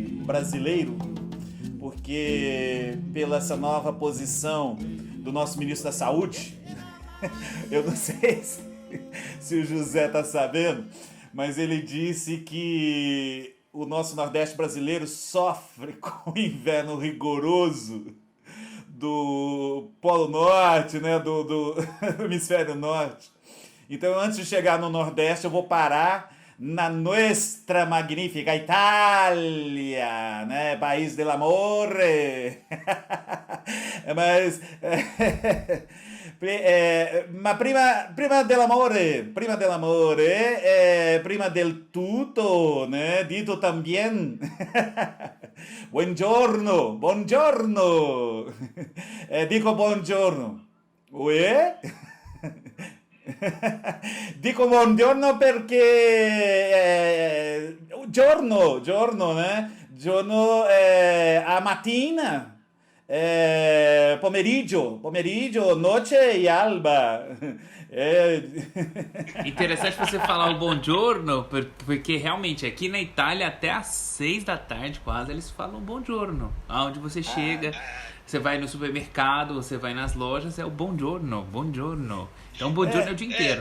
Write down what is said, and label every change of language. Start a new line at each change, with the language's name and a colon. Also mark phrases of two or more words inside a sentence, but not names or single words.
Portuguese: brasileiro, porque pela essa nova posição do nosso ministro da Saúde, eu não sei se o José tá sabendo, mas ele disse que o nosso Nordeste brasileiro sofre com o inverno rigoroso do Polo Norte, né, do Hemisfério Norte. Então, antes de chegar no Nordeste, eu vou parar na
Italian: nostra magnífica Itália,
Portuguese: né?
Italian: País del amore. Mas, ma prima dell'amore, prima del tutto,
Portuguese: né? Dito também.
Italian: Buongiorno. Dico buongiorno. Uè? Dico buongiorno perché giorno, né? Giorno a mattina, pomeriggio, noce e alba.
Portuguese: Interessante você falar o buongiorno, porque realmente aqui na Itália até às 6 da tarde quase eles falam buongiorno. Aonde você chega, você vai no supermercado, você vai nas lojas, é o buongiorno. Então buongiorno é o dia inteiro.